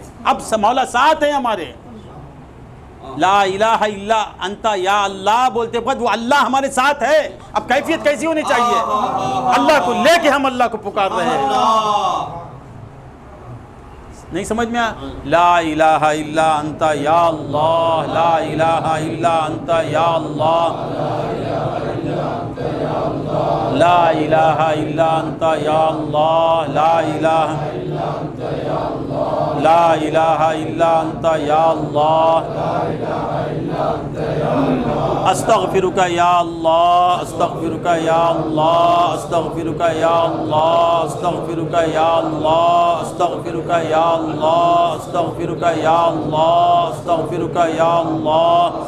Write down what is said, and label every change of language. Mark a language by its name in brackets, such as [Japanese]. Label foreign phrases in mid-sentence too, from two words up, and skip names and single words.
[Urdu] اب مولا ساتھ ہیں ہمارے [Arabic] لا الہ الا انتا یا اللہ [Urdu] بولتے وقت وہ اللہ ہمارے ساتھ ہے. اب کیفیت کیسی ہونی چاہیے اللہ کو لے کے ہم اللہ کو پکار رہے ہیں. نہیں سمجھ میں [Arabic] لا الہ الا انتا یا اللہ لا الہ الا انتا یا اللہ لا الہ الا انتا یا اللہ لا الہ الا انتا یا اللہ استغفرک یا اللہ استغفرک یا اللہ استغفرک یا اللہ استغفرک یا اللہ استغفرک یا اللہ استغفرک یا اللہ استغفرک یا اللہ